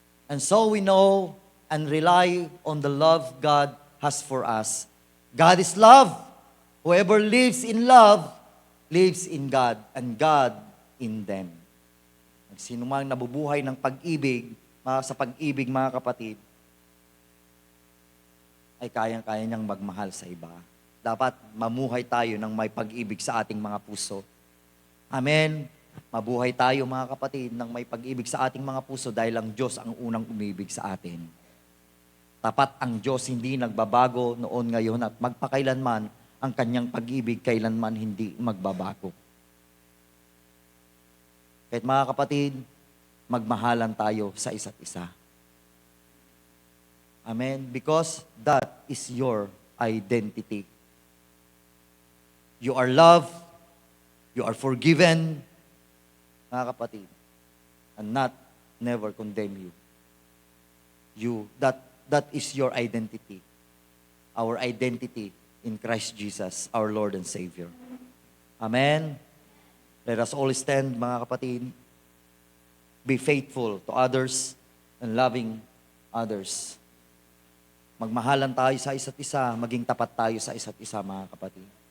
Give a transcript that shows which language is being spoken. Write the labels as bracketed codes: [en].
[en] And so we know and rely on the love God has for us. God is love. Whoever lives in love, lives in God, and God in them. [tl] Sino mang nabubuhay ng pag-ibig, sa pag-ibig, mga kapatid, ay kayang-kaya niyang magmahal sa iba. Dapat mamuhay tayo ng may pag-ibig sa ating mga puso. Amen. Mabuhay tayo, mga kapatid, ng may pag-ibig sa ating mga puso dahil ang Diyos ang unang umibig sa atin. Tapat ang Diyos, hindi nagbabago noon, ngayon, at magpakailanman ang kanyang pag-ibig kailanman hindi magbabago. Kahit mga kapatid, magmahalan tayo sa isa't isa. Amen. [en] Because that is your identity. You are loved, you are forgiven, [tl] mga kapatid, [en] and not never condemn you. That is your identity. Our identity in Christ Jesus, our Lord and Savior. Amen. Let us all stand, [tl] mga kapatid. [en] Be faithful to others and loving others. [tl] Magmahalan tayo sa isa't isa, maging tapat tayo sa isa't isa, mga kapatid.